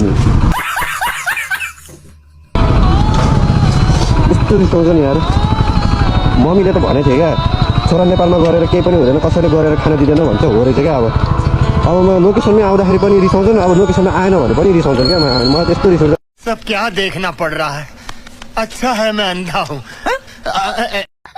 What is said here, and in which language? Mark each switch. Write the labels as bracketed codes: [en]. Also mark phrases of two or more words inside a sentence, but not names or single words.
[ne] अनि यस्तो रिसाउँछ नि यार। मम्मीले त भनेको थियो क्या, छोरा नेपालमा गरेर केही पनि हुँदैन, कसैले गरेर खान दिँदैन भन्छ, हो रहेछ क्या। अब म लोकेसनमै आउँदाखेरि पनि रिसाउँछन्, अब लोकेसनमा आएन भने पनि रिसाउँछन् क्या। मलाई त्यस्तो रिसाउँछ। [hi] सब क्या देखना पड़ रहा है, अच्छा है मैं अंधा हूँ।